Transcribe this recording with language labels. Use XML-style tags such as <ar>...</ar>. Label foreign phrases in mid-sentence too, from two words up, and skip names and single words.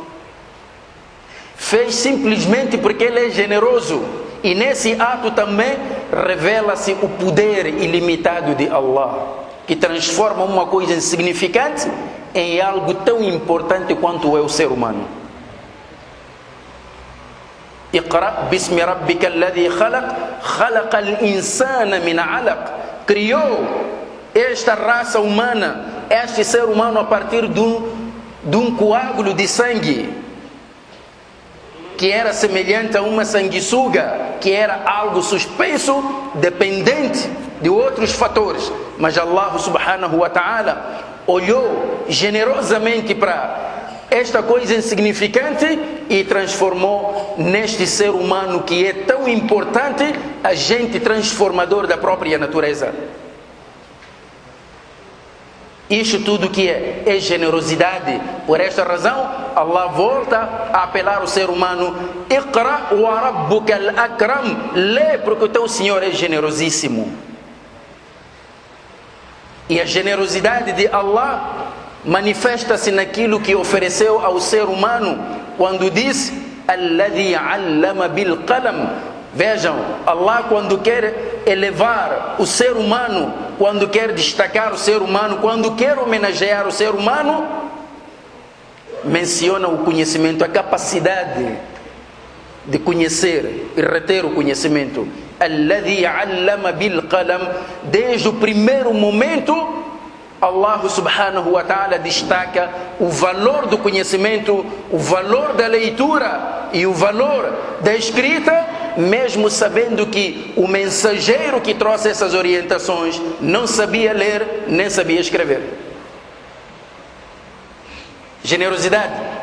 <pt>Fez simplesmente porque Ele é generoso. E nesse ato também revela-se o poder ilimitado de Allah, que transforma uma coisa insignificante em algo tão importante quanto é o ser humano.</pt> <ar>اقرأ باسم ربك الذي خلق، خلق الإنسان من علق.</ar> <pt>Criou esta raça humana, este ser humano a partir de um coágulo de sangue, que era semelhante a uma sanguessuga, que era algo suspenso, dependente de outros fatores. Mas Allah</pt> <ar>سبحانه وتعالى</ar> <pt>olhou generosamente para esta coisa insignificante e transformou neste ser humano que é tão importante, agente transformador da própria natureza. Isto tudo que é generosidade. Por esta razão, Allah volta a apelar ao ser humano:</pt> <ar>اقرأ وربك الأكرم.</ar> <pt>Lê, porque o teu Senhor é generosíssimo. E a generosidade de Allah manifesta-se naquilo que ofereceu ao ser humano quando disse:</pt> <ar>الذي علم بالقلم.</ar> <pt>Vejam, Allah, quando quer elevar o ser humano, quando quer destacar o ser humano, quando quer homenagear o ser humano, menciona o conhecimento, a capacidade de conhecer e reter o conhecimento.</pt> <ar>الذي علم بالقلم.</ar> <pt>Desde o primeiro momento, Allah</pt> <ar>سبحانه وتعالى</ar> <pt>destaca o valor do conhecimento, o valor da leitura e o valor da escrita, mesmo sabendo que o mensageiro que trouxe essas orientações não sabia ler nem sabia escrever. Generosidade.</pt>